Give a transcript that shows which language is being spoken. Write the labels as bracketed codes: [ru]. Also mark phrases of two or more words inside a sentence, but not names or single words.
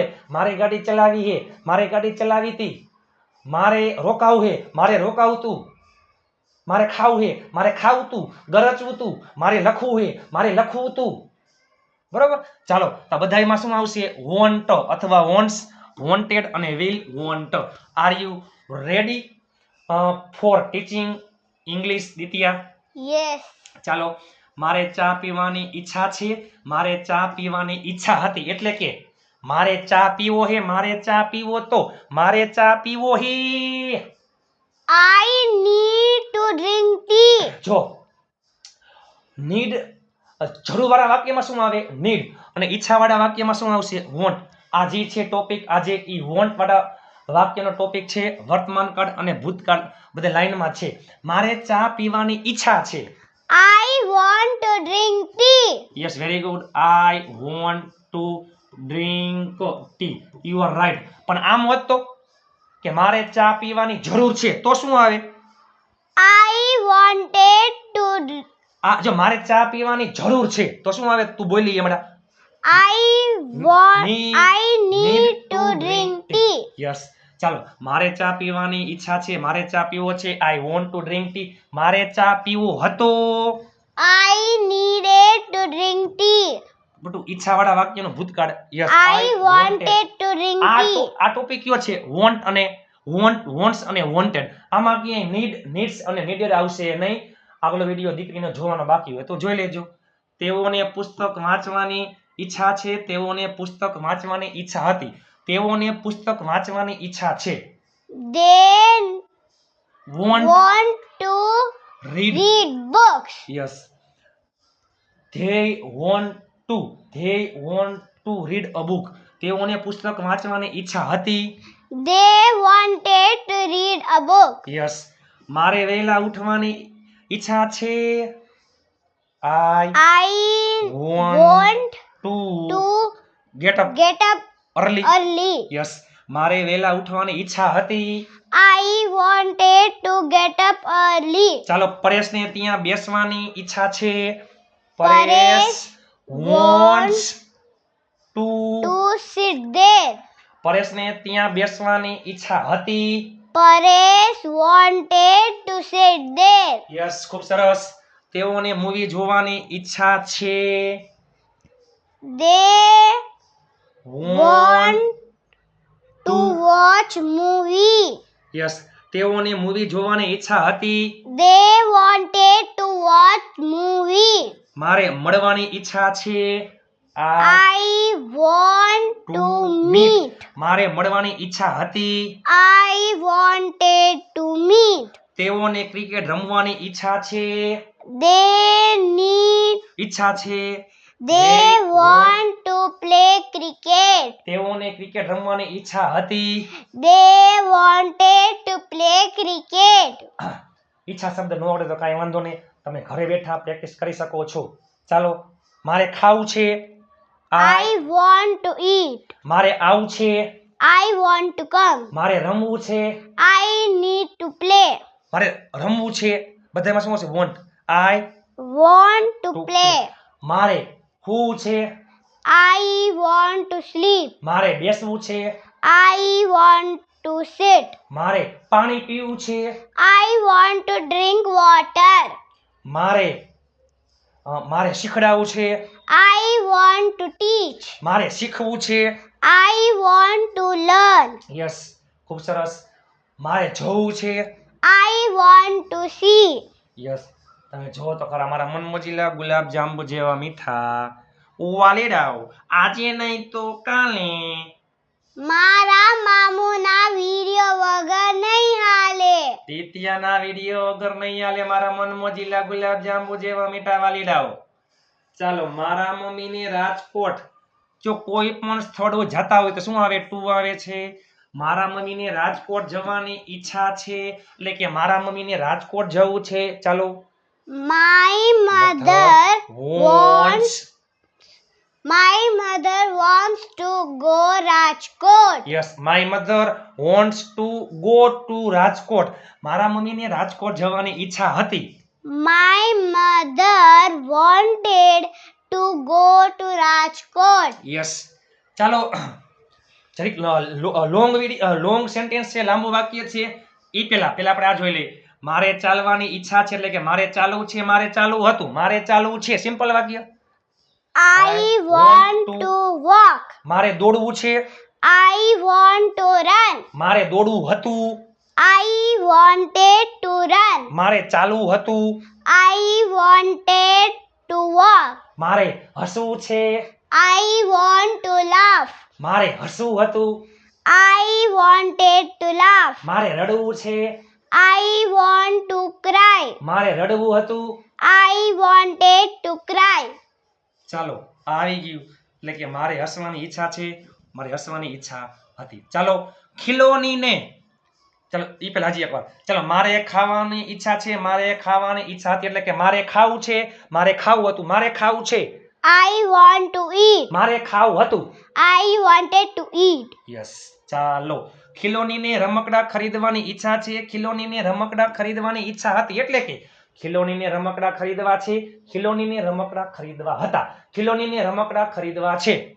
[gu] મારે ગાડી ચલાવી છે, મારે ગાડી ચલાવી હતી, મારે રોકાવું છે, મારે રોકાવું તું, મારે ખાવું છે, મારે ખાવું તું, ગરજવું તું, મારે લખવું છે, મારે લખવું તું. બરોબર. ચાલો તો બધાયમાં શું આવશે? વોન્ટ અથવા [en] wants wanted [gu] અને [en] will want. Are you ready for teaching English, દિત્યા? Yes. [gu] ચાલો, મારે ચા પીવાની ઈચ્છા છે, મારે ચા પીવાની ઈચ્છા હતી, એટલે કે મારે ચા પીવો હે, મારે ચા પીવો તો, મારે ચા પીવો હે. [en] I need to drink tea. [gu] જો need જરૂર વાળા વાક્યમાં શું આવે? need. અને ઈચ્છા વાળા વાક્યમાં શું આવશે? want. આ જે છે ટોપિક, આજે ઈ want વાળા વાક્યનો ટોપિક છે. વર્તમાન કાળ અને ભૂતકાળ બધે લાઈનમાં છે. મારે ચા પીવાની ઈચ્છા છે. [en] I want to drink tea. Yes, very good. I want to drink tea. You are right. [gu] પણ આમ હોત તો કે મારે ચા પીવાની જરૂર છે, તો શું આવે? [en] I wanted to. [gu] આ જો મારે ચા પીવાની જરૂર છે તો શું આવે? તું બોલી હમણાં. [en] I need to drink tea. Yes. [gu] ચાલો, મારે ચા પીવાની ઈચ્છા છે, મારે ચા પીવો છે. [en] I want to drink tea. [gu] મારે ચા પીવો હતો. [en] I needed to drink tea. [gu] બટુ ઈચ્છા વાળા વાક્યનો ભૂતકાળ. [en] Yes, I wanted to drink tea. [gu] આ ટોપિક કયો છે? want અને wants અને wanted. આમાં ક્યાંય needs અને needed આવશે નહીં. આગલો વિડિયો દીકરીને જોવાનો બાકી હોય તો જોઈ લેજો. તેઓને પુસ્તક વાંચવાની ઈચ્છા છે, તેઓને પુસ્તક વાંચવાની ઈચ્છા હતી, તેઓને પુસ્તક વાંચવાની ઈચ્છા છે. [en] They want to read books. Yes. They want to read a book. [gu] તેઓને પુસ્તક વાંચવાની ઈચ્છા હતી. [en] They wanted to read a book. Yes. [gu] મારે વહેલા ઉઠવાની ઈચ્છા છે. [en] I want to get up early. Yes. [gu] મારે વહેલા ઉઠવાની ઈચ્છા હતી. [en] I wanted to get up early. [gu] ચાલો, પરેશને ત્યાં બેસવાની ઈચ્છા છે. પરેશ [en] wants to sit there. [gu] પરેશને ત્યાં બેસવાની ઈચ્છા હતી. [en] Paresh wanted to sit there. [gu] યસ, ખૂબ સરસ. તેઓને મૂવી જોવાની ઈચ્છા છે. [en] They want to watch movie. [gu] યસ, તેઓને મૂવી જોવાની ઈચ્છા હતી. [en] They wanted to watch movie. [gu] મારે મળવાની ઈચ્છા છે. [en] I want to meet. [gu] મારે મળવાની ઈચ્છા હતી. [en] I wanted to meet. [gu] તેઓને ક્રિકેટ રમવાની ઈચ્છા છે. [en] They need. [gu] ઈચ્છા છે. [en] They want to play cricket. [gu] તેઓને ક્રિકેટ રમવાની ઈચ્છા હતી. [en] They wanted to play cricket. [gu] ઈચ્છા શબ્દ ન આવડે તો કાંઈ વાંધો નહીં, તમે ઘરે બેઠા પ્રેક્ટિસ કરી શકો છો. ચાલો, મારે ખાવું છે. [en] I want to eat. [gu] મારે આવું છે. [en] I want to come. [gu] મારે રમવું છે. [en] I need to play. [gu] મારે રમવું છે. બધામાં શું હશે? [en] want. I Want to play. [gu] મારે સૂવું છે. [en] I want to sleep. [gu] મારે બેસવું છે. [en] I want to sit. [gu] મારે પાણી પીવું છે. [en] I want to drink water. [gu] મારે શીખડાવવું છે. [en] I want to teach. [gu] મારે શીખવું છે. [en] I want to learn. [gu] યસ, ખૂબ સરસ. મારે જોવું છે. [en] I want to see. [gu] યસ, તમે જો તો ખરા મારા મનમોજીલા ગુલાબ જાંબુ જેવા મીઠા વાલીડાઓ, આજે નહીં તો કાલે. મારા મામુના વિડિયો વગર નહીં હાલે. તીતિયાના વિડિયો વગર નહીં હાલે મારા મનમોજીલા ગુલાબ જાંબુ જેવા મીઠા વાલીડાઓ. ચાલો, મારા મમ્મીને રાજકોટ, જો કોઈ પણ સ્થળો જતા હોય તો શું આવે? ટુ આવે છે. મારા મમ્મીને રાજકોટ જવાની ઈચ્છા છે, એટલે કે મારા મમ્મીને રાજકોટ જવું છે. ચાલો, [en] My mother wants to go Rajkot. Yes, my mother wants to go to રાજકોટ. [gu] મારા મમ્મીને રાજકોટ જવાની ઈચ્છા હતી. [en] My mother wanted to go to Rajkot. Yes. [gu] ચાલો, જરીક [en] long sentence [gu] છે, લાંબુ વાક્ય છે. ઈ પેલા આપણે આ જોઈ લઈએ. મારે ચાલવાની ઈચ્છા છે, એટલે કે મારે ચાલવું છે, મારે ચાલવું હતું, મારે ચાલવું છે. સિમ્પલ વાક્ય. [en] I want to walk. [gu] મારે દોડવું છે. [en] I want to run. [gu] મારે દોડવું હતું. [en] I wanted to run. [gu] મારે ચાલવું હતું. [en] I wanted to walk. [gu] મારે હસવું છે. [en] I want to laugh. [gu] મારે હસવું હતું. [en] I wanted to laugh. [gu] મારે રડવું છે. [en] I want to cry. [gu] મારે રડવું હતું. [en] I wanted to cry. [gu] ચાલો આ આવી ગયું એટલે કે મારે હસવાની ઈચ્છા છે, મારે હસવાની ઈચ્છા હતી. ચાલો ખિલોની ને, ચાલો ઈ પહેલા હજી એકવાર. ચાલો મારે ખાવાની ઈચ્છા છે, મારે ખાવાની ઈચ્છા હતી એટલે કે મારે ખાવું છે, મારે ખાવું હતું, મારે ખાવું છે. [en] I want to eat. [gu] મારે ખાવું હતું. [en] I wanted to eat. યસ. [gu] ચાલો ખિલોનીને રમકડા ખરીદવાની ઈચ્છા છે, ખિલોનીને રમકડા ખરીદવાની ઈચ્છા હતી એટલે કે ખિલોનીને રમકડા ખરીદવા છે, ખિલોનીને રમકડા ખરીદવા હતા, ખિલોનીને રમકડા ખરીદવા છે.